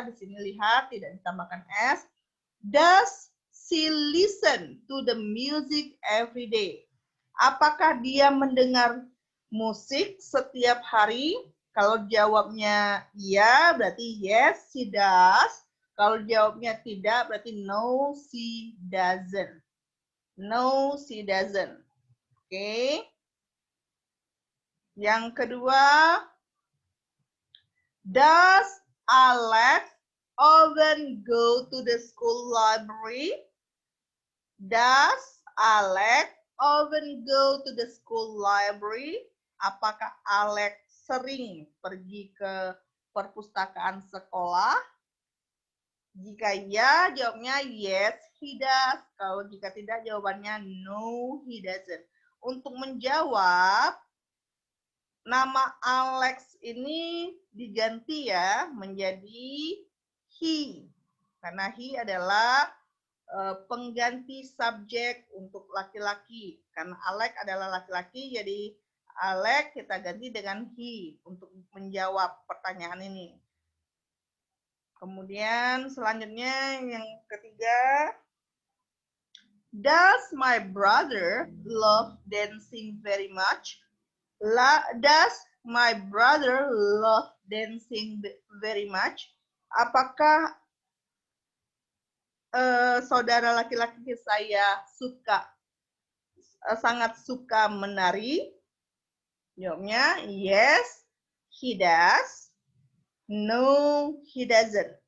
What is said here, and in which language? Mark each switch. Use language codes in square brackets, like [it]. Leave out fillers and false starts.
[id] Di sini lihat tidak ditambahkan S. [en] Does she listen to the music every day? [id] Apakah dia mendengar musik setiap hari? Kalau jawabnya iya, berarti [en] yes, she does. [id] Kalau jawabnya tidak, berarti [en] no, she doesn't. No, she doesn't. Oke. [id] Yang kedua, [en] does Alex often go to the school library? Does Alex often go to the school library? [id] Apakah Alex sering pergi ke perpustakaan sekolah? Jika ya, jawabnya [en] yes, he does. [id] Kalau jika tidak, jawabannya [en] no, he doesn't. [id] Untuk menjawab nama Alex ini diganti ya menjadi he. Karena he adalah pengganti subjek untuk laki-laki. Karena Alex adalah laki-laki, jadi Alex kita ganti dengan he untuk menjawab pertanyaan ini. Kemudian selanjutnya yang ketiga, [en] does my brother love dancing very much? Does my brother love dancing very much? [id] Apakah saudara laki-laki saya sangat suka menari? Jawabnya [en] yes, he does. No, he doesn't.